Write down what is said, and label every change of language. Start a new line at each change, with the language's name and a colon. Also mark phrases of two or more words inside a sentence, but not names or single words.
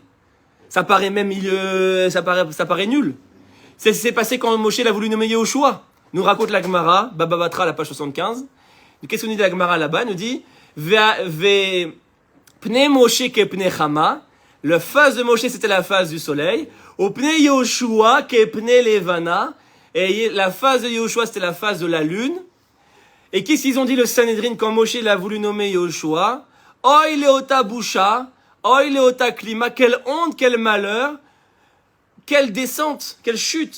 French: Ça paraît même, ça paraît nul. C'est passé quand Moshe l'a voulu nommer Yehoshua. Nous raconte la Gemara, Baba Batra, la page 75. Qu'est-ce qu'on dit de la Gemara là-bas? Elle nous dit,
Hebrew: פני משה כפני חמה.
French: La phase de Moshe, c'était la phase du soleil.
Hebrew: ופני יהושע כפני לבנה.
French: Et la phase de Yehoshua, c'était la phase de la lune. Et qu'est-ce qu'ils ont dit le Sanhedrin quand Moshe l'a voulu nommer Yehoshua?
Hebrew: אוי לאותה בושה. אוי לאותה כלימה.
French: Quelle honte, quel malheur. Quelle descente, quelle chute.